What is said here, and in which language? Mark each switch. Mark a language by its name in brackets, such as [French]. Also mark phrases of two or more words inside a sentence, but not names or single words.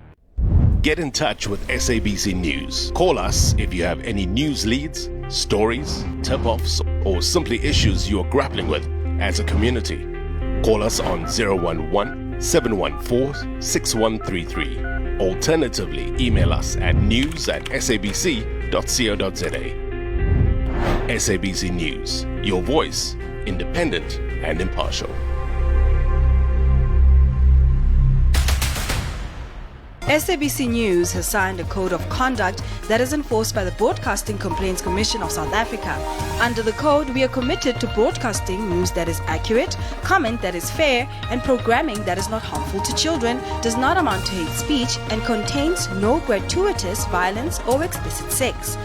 [English] Get in touch with SABC News. Call us if you have any news leads, stories, tip-offs, or simply issues you are grappling with as a community. Call us on 011-714-6133. Alternatively, email us at news@sabc.co.za. SABC News, your voice, independent and impartial. SABC News has signed a code of conduct that is enforced by the Broadcasting Complaints Commission of South Africa. Under the code, we are committed to broadcasting news that is accurate, comment that is fair, and programming that is not harmful to children, does not amount to hate speech, and contains no gratuitous violence or explicit sex.